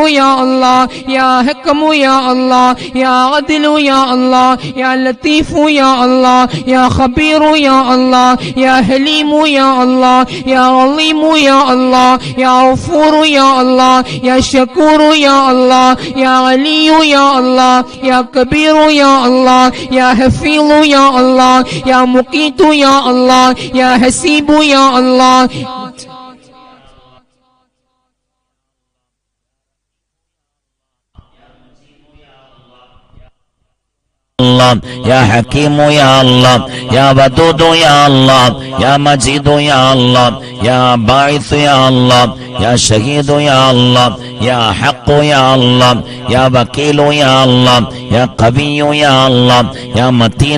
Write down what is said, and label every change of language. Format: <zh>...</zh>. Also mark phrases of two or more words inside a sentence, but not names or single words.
<ar>يا الله يا حكم يا الله يا عدل يا الله يا لطيف يا الله يا خبير يا الله يا حليم يا الله يا عليم يا الله يا غفور يا الله يا شكور يا الله يا علي يا الله يا كبير يا الله يا حفيظ يا الله يا مقيت يا الله يا حسيب يا الله يا حكيم يا الله يا ودود يا الله يا مجيد يا الله يا باعث يا الله يا شهيد يا الله يا حق يا الله يا وكيل يا الله يا قوي يا الله يا متين</ar>